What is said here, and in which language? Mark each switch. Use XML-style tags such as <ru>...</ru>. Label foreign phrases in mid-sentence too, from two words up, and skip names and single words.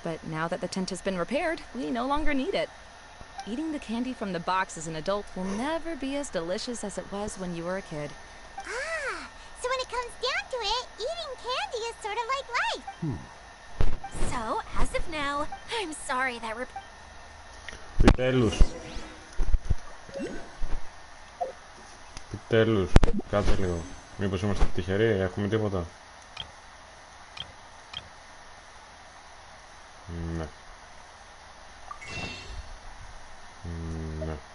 <en>but now that the tent has been repaired, we no longer need it. Eating the candy from the box as an adult will never be as delicious as it was when you were a kid. Ah, so when it comes down to it, eating candy is sort of like life. So, as of now, I'm sorry that</en> <el>Επιτέλους. Επιτέλους. Κάτσε λίγο. Μήπως είμαστε τυχεροί, έχουμε τίποτα. Ναι. Ναι.</el>